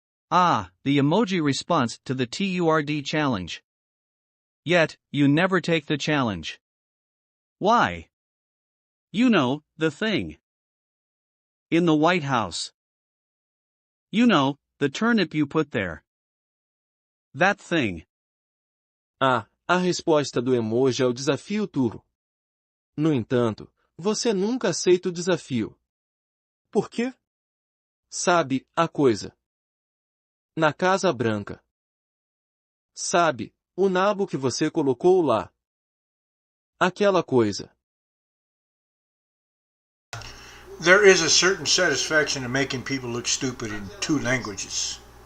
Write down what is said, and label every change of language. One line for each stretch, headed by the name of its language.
English: Ah, the emoji response to the TURD challenge. Yet, you never take the challenge. Why? You know, the thing. In the White House. You know, the turnip you put there. That thing.
Portuguese: Ah, a resposta do emoji é o desafio turro. No entanto, você nunca aceita o desafio. Por quê? Sabe, a coisa. Na Casa Branca. Sabe, o nabo que você colocou lá. Aquela coisa.
English: There is a certain satisfaction in making people look stupid in two languages.